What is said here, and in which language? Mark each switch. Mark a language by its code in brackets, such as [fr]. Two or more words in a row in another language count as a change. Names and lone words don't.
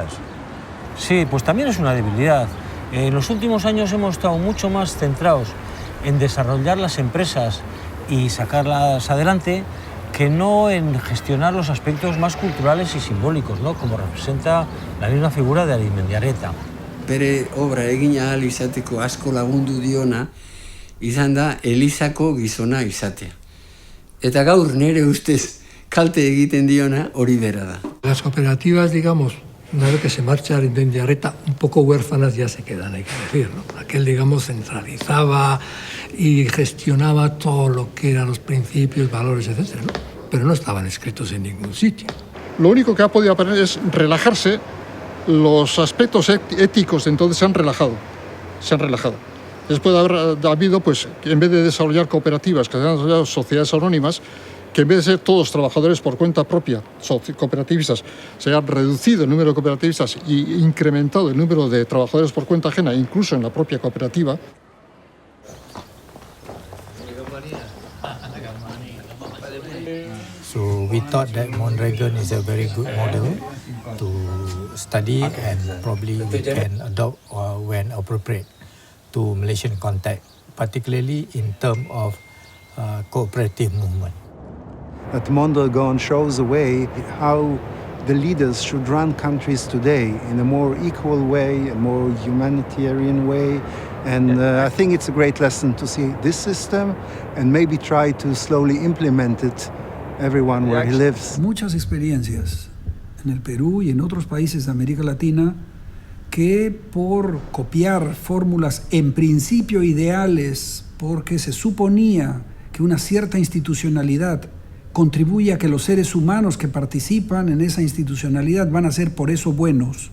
[es] Sí, pues también es una debilidad. En los últimos años hemos estado mucho más centrados en desarrollar las empresas y sacarlas adelante que no en gestionar los aspectos más culturales y simbólicos, ¿no? Como representa la misma figura de Arizmendiarrieta. Bere obra egin ahal izateko asko lagundu diona izan da Elizako gizona izatea. Eta gaur nere ustez kalte egiten diona hori bera da. Las cooperativas, digamos, una vez que se marcha Arizmendiarrieta, un poco huérfanas ya se quedan, hay que decir, ¿no? Aquel, digamos, centralizaba y gestionaba todo lo que eran los principios, valores, etcétera, ¿no? Pero no estaban escritos en ningún sitio. Lo único que ha podido aprender es relajarse. Los aspectos éticos entonces se han relajado. Después de haber habido, pues, en vez de desarrollar cooperativas, que se han desarrollado sociedades anónimas, que en vez de ser todos trabajadores por cuenta propia, cooperativistas, se ha reducido el número de cooperativistas y incrementado el número de trabajadores por cuenta ajena, incluso en la propia cooperativa. [en] So we thought that Mondragon is a very good model to study, and probably we can adopt when appropriate to Malaysian context, particularly in terms of cooperative movement. That Mondragon shows the way how the leaders should run countries today in a more equal way, a more humanitarian way. And I think it's a great lesson to see this system and maybe try to slowly implement it everyone where he lives. [es] Muchas experiencias en el Perú y en otros países de América Latina que por copiar fórmulas en principio ideales, porque se suponía que una cierta institucionalidad contribuye a que los seres humanos que participan en esa institucionalidad van a ser por eso buenos.